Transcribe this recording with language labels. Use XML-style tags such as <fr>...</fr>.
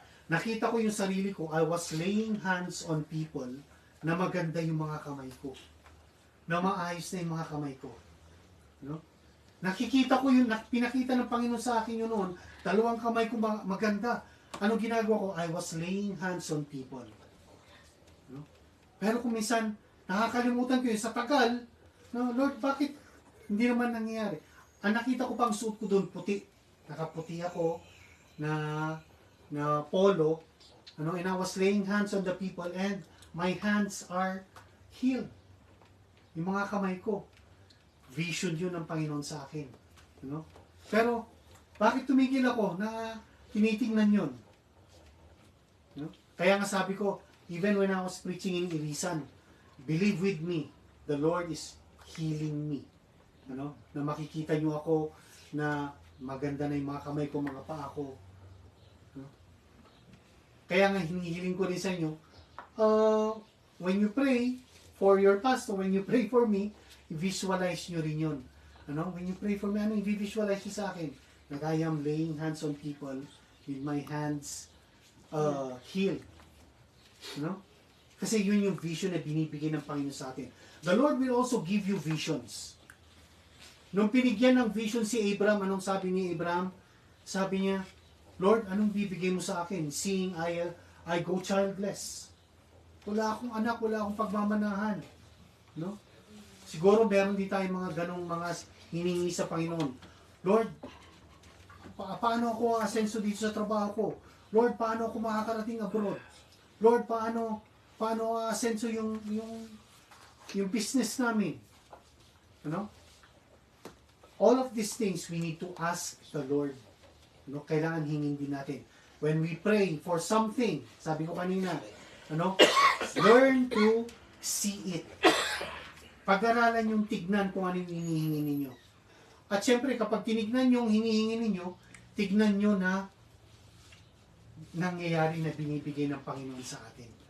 <tl>Nakita ko yung sarili ko,</tl> <en>I was laying hands on people</en> <tl>na maganda yung mga kamay ko. Na maayos na yung mga kamay ko. Nakikita ko yun, pinakita ng Panginoon sa akin yun noon, 2 kamay ko maganda. Ano ginagawa ko?</tl> <en>I was laying hands on people.</en> <tl>Pero kung minsan, nakakalimutan ko yun sa tagal, Lord, bakit hindi naman nangyayari? Ang nakita ko pang suit ko doon, puti. Nakaputi ako na polo,</tl> <en>and I was laying hands on the people and my hands are healed.</en> <tl>Yung mga kamay ko. Vision yun ng Panginoon sa akin. Pero, bakit tumigil ako na tinitingnan yun? Kaya nga sabi ko,</tl> <en>even when I was preaching in Irisan, believe with me, the Lord is healing me.</en> <tl>Na makikita nyo ako na maganda na yung mga kamay ko, mga paa ko. Kaya nga hinihiling ko rin sa inyo,</tl> <en>when you pray for your pastor, when you pray for me, visualize</en> <tl>nyo rin yun.</tl> <en>When you pray for me,</en> <tl>i-visualize nyo sa akin?</tl> <en>that I am laying hands on people with my hands healed. You know?</en> <tl>Kasi yun yung vision na binibigay ng Panginoon sa atin.</tl> <en>The Lord will also give you visions.</en> <tl>Nung pinigyan ng vision si Abraham, anong sabi ni Abraham? Sabi niya, Lord, anong bibigay mo sa akin?</tl> <en>Seeing I go childless.</en> <tl>Wala akong anak, wala akong pagmamanahan. No? Siguro meron din tayong mga ganong mga hiningi sa Panginoon. Lord, paano ako asenso dito sa trabaho ko? Lord, paano ako makakarating abroad? Lord, paano asenso yung business namin? Ano?</tl> <en>All of these things we need to ask the Lord. No,</en> <tl>kailangan hingin din natin.</tl> <en>When we pray for something,</en> <tl>sabi ko kanina,</tl> <en>learn to see it.</en> <tl>Pag-aralan yung tignan kung ano yung hinihingi ninyo. At syempre, kapag tinignan yung hinihingi ninyo, tignan nyo na nangyayari na binibigay ng Panginoon sa atin.</tl>